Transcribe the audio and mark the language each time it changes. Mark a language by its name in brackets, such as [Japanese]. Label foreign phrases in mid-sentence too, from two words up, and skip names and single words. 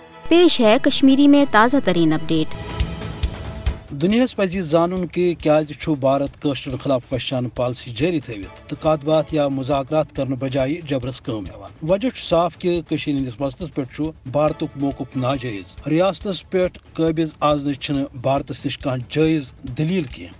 [Urdu] پیش ہے کشمیری میں تازہ ترین اپڈیٹ۔ [Kashmiri] دنیا پزِ زانن کہ کیازِ چھُ بھارت کٲشرٮ۪ن خلاف وحشیانہ پالسی جاری تھٲوِتھ تہٕ کتھ باتھ یا مذاکرات کرنہٕ بجائے جبرس کٲم ہٮ۪وان۔ وجہ چھُ صاف کہ کٔشیٖرِ ہٕنٛدِس مسلس پٮ۪ٹھ چھُ بھارتُک موقف ناجٲیز۔ ریاستس پٮ۪ٹھ قٲبض آزنٕچ چھنہٕ بھارتس نِش کانٛہہ جٲیز دلیٖل کینٛہہ۔